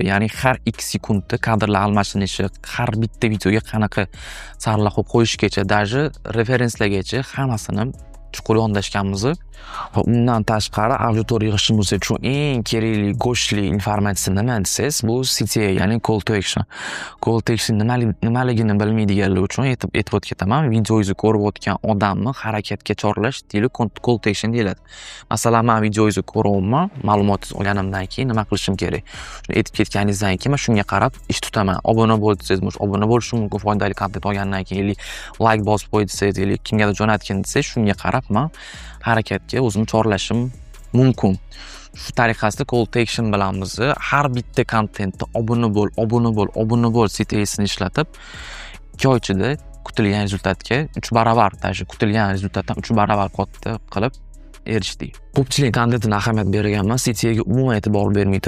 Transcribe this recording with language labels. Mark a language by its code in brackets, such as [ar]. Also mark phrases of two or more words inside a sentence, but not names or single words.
[uz] Ya'ni har 2 sekundda kadrlar almashinishi, har bitta videoga qanaqa sarlavha qo'yib qo'yishgacha, даже referenslargacha hammasini chuqur yondashganmiz. Va undan tashqari auditoriya yig'ishimiz uchun eng kerakli go'shtli informatsiya nima desangiz, bu CTA, ya'ni [en] call to action. Call to action [uz] nimaligini bilmaydiganlar uchun aytib ketaman. Videoingizni ko'rib o'tgan odamni harakatga chorlash deyilib [en] call to action [uz] deyiladi. Masalan, men videoingizni ko'ryapman, ma'lumotingizni olganimdan keyin nima qilishim kerak? Shuni aytib ketganingizdan keyin men shunga qarab ish tutaman. Obuna bo'l desangiz, obuna bo'lishim mumkin foydali kontent olgandan keyin, like bosib qo'y desangiz, kimgadir jo'natgin desangiz, shunga qarab men harakatga o'zim chorlashim mumkin. Shu tariqasida [en] call to action [uz] bilan biz har bitta kontentda obuna bo'l CTA'sini ishlatib 2 oy ichida kutilgan rezultatga 3 barobar, даже kutilgan rezultatdan 3 barobar katta qilib erishdik. Ko'pchilik kontentga ahamiyat bergan emas, CTA'ga umuman e'tibor bermaydi.